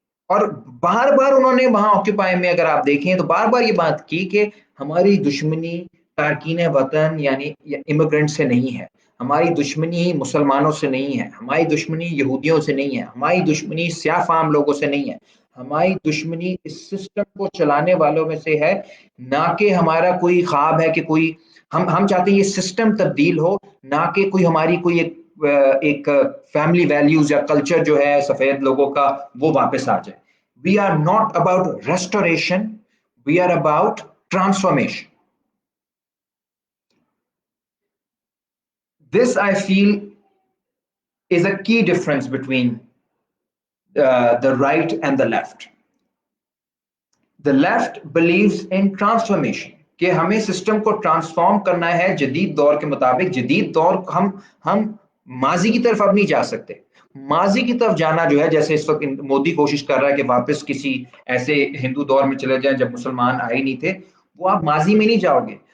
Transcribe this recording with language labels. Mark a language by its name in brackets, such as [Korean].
[Urdu] اور بار بار انہوں نے وہاں آکوپائی میں اگر آپ دیکھیں تو بار بار یہ بات کی کہ ہماری دشمنی تارکین وطن یعنی امیگرینٹ سے نہیں ہے، ہماری دشمنی مسلمانوں سے نہیں ہے، ہماری دشمنی یہودیوں سے نہیں ہے، ہماری دشمنی سیاہ فام لوگوں سے نہیں ہے، ہماری دشمنی اس سسٹم کو چلانے والوں میں سے ہے. نہ کہ ہمارا کوئی خواب ہے کہ کوئی ہم چاہتے ہیں یہ سسٹم تبدیل ہو، نہ کہ کوئی ہماری کوئی ایک فیملی ویلیوز یا کلچر جو ہے سفید لوگوں کا وہ واپس آ جائے. [English] We are not about restoration, we are about transformation. This, I feel, is a key difference between the right and the left. The left believes in transformation, [Urdu] کہ ہمیں سسٹم کو ٹرانسفارم کرنا ہے جدید دور کے مطابق. جدید دور ہم ماضی کی طرف اب نہیں جا سکتے. ماضی کی طرف جانا جو ہے، جیسے اس وقت مودی کوشش کر رہا ہے کہ واپس کسی ایسے ہندو دور میں چلے جائیں جب مسلمان آئے نہیں تھے، وہ آپ ماضی میں نہیں جاؤ گے.